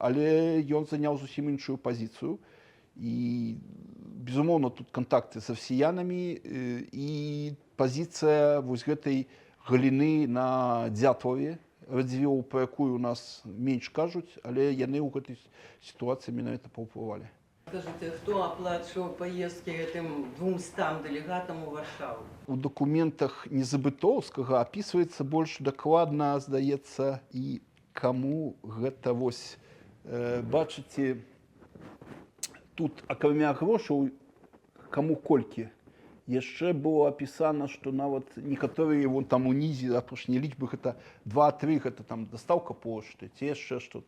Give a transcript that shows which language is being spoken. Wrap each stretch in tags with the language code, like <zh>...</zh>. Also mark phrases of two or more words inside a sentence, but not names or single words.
<be>Але ён заняў зусім іншую пазіцыю. І, безумоўна, тут кантакты з расіянамі і пазіцыя вось гэтай галіны на Дзятваве, Радзівіл, пра якую у нас менш кажуць, але яны ў гэтай сітуацыі менавіта паўплывалі.</be> <ru>Скажите, кто оплачивал поездки этим 200 делегатам у Варшавы?</ru> <be>У документах Незабытоўскага опісваецца больш дакладна, здаецца, і каму гэта вось. Бачыце, тут акрамя грошаў, каму колькі. Яшчэ было апісана, што нават некаторыя вон там унізе апошнія лічбы гэта 2-3, гэта там дастаўка пошты, ці яшчэ што-то.</be>